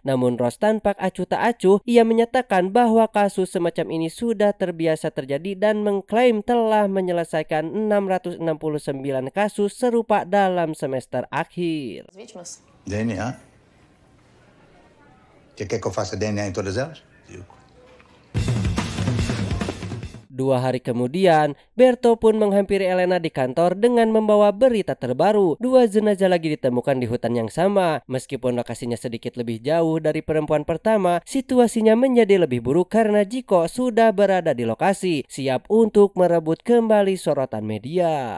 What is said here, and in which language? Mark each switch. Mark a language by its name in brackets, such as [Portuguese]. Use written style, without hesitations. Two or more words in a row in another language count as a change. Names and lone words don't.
[Indonesian] Namun Ross tampak acuh tak acuh. Ia menyatakan bahwa kasus semacam ini sudah terbiasa terjadi dan mengklaim telah menyelesaikan 669 kasus serupa dalam semester akhir. [Portuguese] DNA? Você quer que eu faça DNA em todas elas? [Indonesian] 2 hari kemudian, Berto pun menghampiri Elena di kantor dengan membawa berita terbaru. 2 jenazah lagi ditemukan di hutan yang sama. Meskipun lokasinya sedikit lebih jauh dari perempuan pertama, situasinya menjadi lebih buruk karena Jiko sudah berada di lokasi, siap untuk merebut kembali sorotan media.